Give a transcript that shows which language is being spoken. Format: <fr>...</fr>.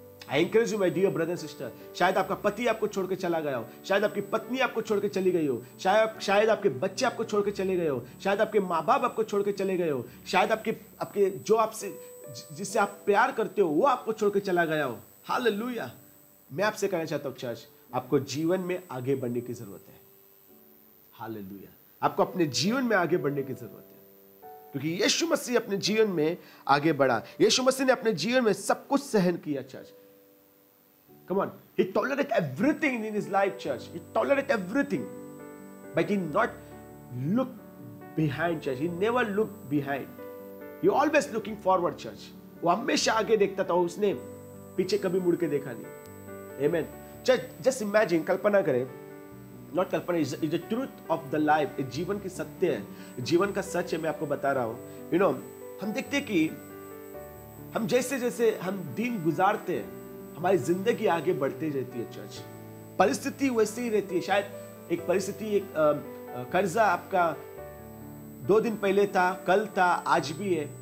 <en>I encourage you my dear brother sister.</en> <hi>शायद आपका पति आपको छोड़ के चला गया हो, शायद आपकी पत्नी आपको छोड़ के चली गई हो, शायद आपके बच्चे आपको छोड़ के चले गए हो, शायद आपके माँ बाप आपको छोड़ के चले गए हो, शायद आपके जो आपसे जिससे आप प्यार करते हो वो आपको छोड़ के चला गया हो। हालेलुया। मैं आपसे कहना चाहता हूँ चर्च, आपको जीवन में आगे बढ़ने की जरूरत है। हालेलुया। आपको अपने जीवन में आगे बढ़ने की जरूरत है, क्योंकि यीशु मसीह अपने जीवन में आगे बढ़ा। यीशु मसीह ने अपने जीवन में सब कुछ सहन किया church.</hi> <en>Come on, he tolerated everything in his life, church. He tolerated everything, but he not look behind, church. He never looked behind. He always looking forward, church.</en> <hi>वो हमेशा आगे देखता था, उसने पीछे कभी मुड़ के देखा नहीं।</hi> <en>Amen. Church, just imagine,</en> <hi>कल्पना करें,</hi> <en>not कल्पना, is the truth of the life.</en> <hi>जीवन की सत्य है, जीवन का सच है, मैं आपको बता रहा हूँ।</hi> <en>You know,</en> <hi>हम देखते कि हम जैसे हम दिन गुजारते हैं, हमारी जिंदगी आगे बढ़ती रहती है चर्च। परिस्थिति वैसी ही रहती है। शायद एक परिस्थिति, एक कर्जा आपका 2 दिन पहले था, कल था, आज भी है।</hi>